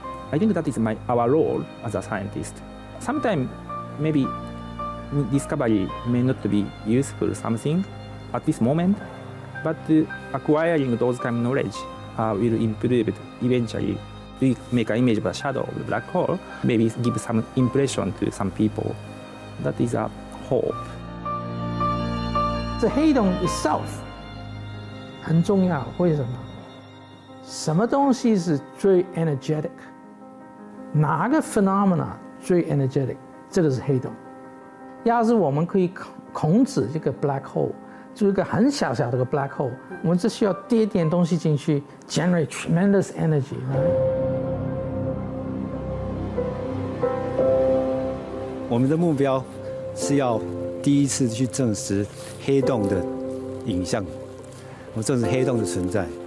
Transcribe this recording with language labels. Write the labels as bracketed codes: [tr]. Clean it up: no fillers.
[en] I think that is our role as a scientist. Sometimes maybe discovery may not be useful something at this moment, but acquiring those kind of knowledge will improve it eventually. We make an image of the shadow of the black hole, maybe give some impression to some people. That is a hope. [zh] 这黑洞 itself 很重要，为什么？什么东西是最 energetic？哪个 phenomena 最 energetic？这个是黑洞。要是我们可以控制这个 black hole， 就一个很小的一个 black hole， 我们只需要跌点东西进去 ， [en] generate tremendous energy。 [zh] 我们的目标是要第一次去证实黑洞的影像，我证实黑洞的存在。